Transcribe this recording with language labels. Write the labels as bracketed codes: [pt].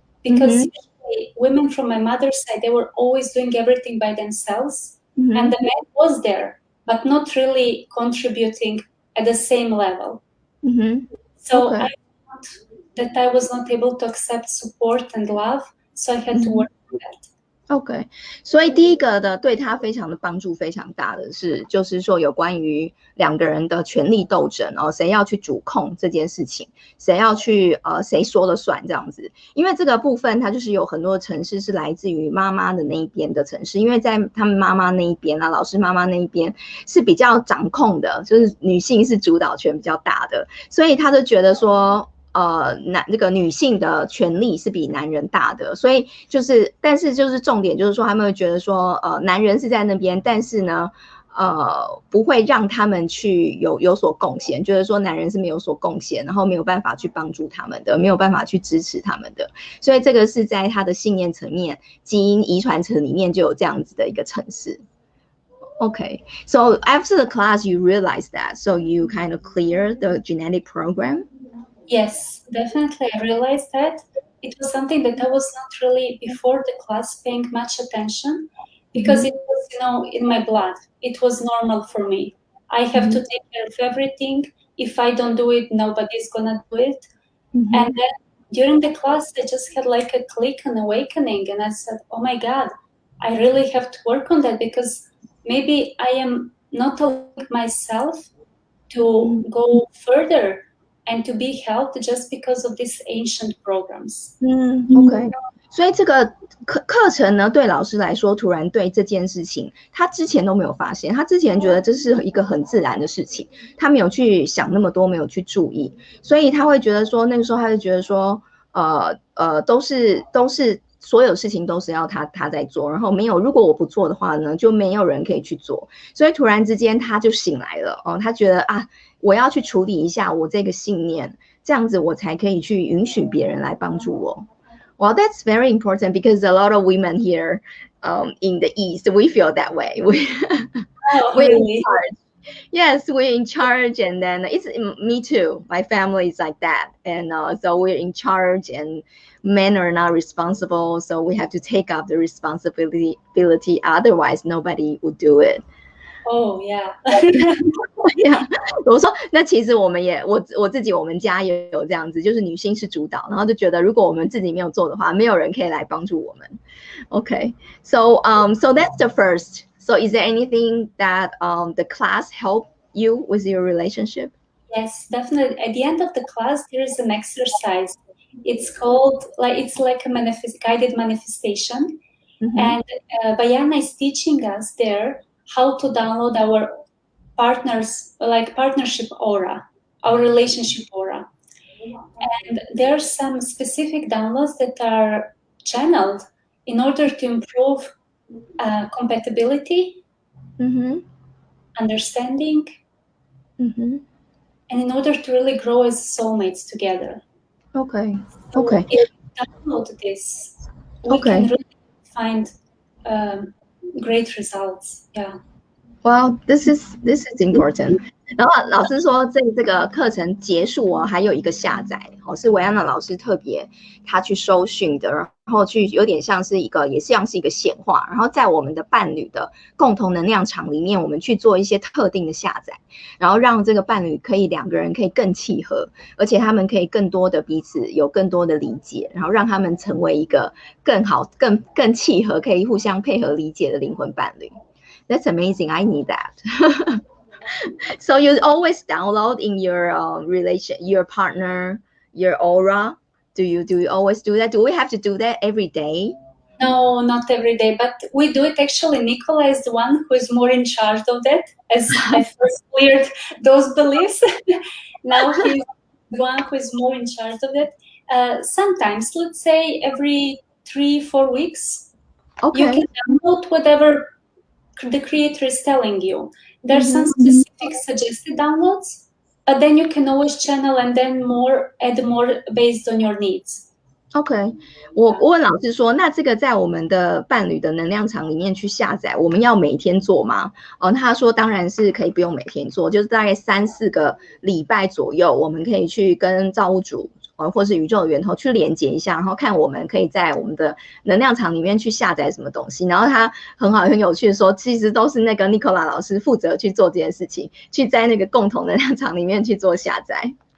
[en] Because usually women from my mother's side, they were always doing everything by themselves. And the man was there, but not really contributing at the same level. So I found that I was not able to accept support and love, so I had to work on that. [zh] OK, 所以第一个的对他非常的帮助非常大的是，就是说有关于两个人的权力斗争谁要去主控这件事情，谁要去谁说了算这样子。因为这个部分它就是有很多的程式是来自于妈妈的那一边的程式，因为在他们妈妈那一边老师妈妈那一边是比较掌控的，就是女性是主导权比较大的，所以他就觉得说这个女性的权利是比男人大的，所以但是重点就是说他们会觉得说男人是在那边，但是呢不会让他们去有所贡献，觉得说男人是没有所贡献，然后没有办法去帮助他们的，没有办法去支持他们的，所以这个是在他的信念层面、基因遗传层里面就有这样子的一个程式。 [en] Okay, so after the class, you realized that, so you kind of clear the genetic program? Yes, definitely. I realized that it was something that I was not really before the class paying much attention because it was, in my blood. It was normal for me. I have to take care of everything. If I don't do it, nobody's gonna do it. And then during the class, I just had like a click, an awakening, and I said, oh my God, I really have to work on that because maybe I am not allowing myself to go further and to be helped just because of these ancient programs. [zh] OK， 所以这个课程呢，对老师来说，突然对这件事情，他之前都没有发现，他之前觉得这是一个很自然的事情，他没有去想那么多，没有去注意，所以他会觉得说，那个时候他就觉得说，都是所有事情都是要他在做，然后没有，如果我不做的话呢，就没有人可以去做，所以突然之间他就醒来了哦，他觉得啊，我要去处理一下我这个信念，这样子我才可以去允许别人来帮助我。 [en] Well, that's very important because a lot of women here in the East, we feel that way. We're in charge. Yes, we're in charge, and then it's me too. My family is like that, and so we're in charge, and men are not responsible, so we have to take up the responsibility. Otherwise, nobody would do it. Oh yeah. Yeah. [zh] 我说那其实我们也我们家也有这样子，就是女性是主导，然后就觉得如果我们自己没有做的话，没有人可以来帮助我们。 [en] Okay, so that's the first. So is there anything that the class helped you with your relationship? Yes, definitely. At the end of the class, there is an exercise. It's called it's like a guided manifestation, and Bayana is teaching us there how to download our partnership aura, our relationship aura. And there are some specific downloads that are channeled in order to improve compatibility, understanding, and in order to really grow as soulmates together. Okay. So if we download this, we can really find great results. Yeah. Well, this is important. [zh] 然后老师说，这个课程结束哦，还有一个下载哦，是维安娜老师特别他去收讯的，然后去有点像是也像是一个显化，然后在我们的伴侣的共同能量场里面，我们去做一些特定的下载，然后让这个伴侣两个人可以更契合，而且他们可以更多的彼此有更多的理解，然后让他们成为一个更好、更契合、可以互相配合理解的灵魂伴侣。 [en] That's amazing. I need that. So you always download in your your partner, your aura. Do you always do that? Do we have to do that every day? No, not every day, but we do it. Actually, Nikola is the one who is more in charge of that, as I first cleared those beliefs. Now he's the one who is more in charge of it. Sometimes, let's say every 3-4 weeks, you can download whatever the creator is telling you. There's some specific suggested downloads, but then you can always channel and then add more based on your needs. [zh] OK， 我问老师说，那这个在我们的伴侣的能量场里面去下载，我们要每天做吗？他说当然是可以不用每天做，就是大概3-4个礼拜左右，我们可以去跟造物主或是宇宙的源头去连接一下，然后看我们可以在我们的能量场里面去下载什么东西。然后他很有趣的说，其实都是那个 Nikola 老师负责去做这件事情，去在那个共同能量场里面去做下载。